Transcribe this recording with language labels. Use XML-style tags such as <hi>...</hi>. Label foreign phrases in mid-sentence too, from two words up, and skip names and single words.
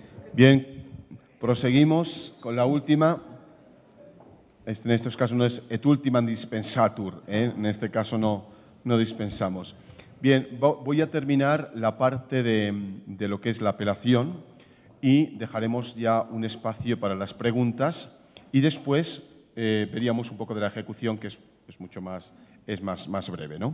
<es>Bien, proseguimos con la última. En estos casos no es</es> <la>et ultimam dispensatur,</la> <es>en este caso no dispensamos. Bien, voy a terminar la parte de lo que es la apelación y dejaremos ya un espacio para las preguntas y después veríamos un poco de la ejecución, que es mucho más, más breve, ¿no?</es>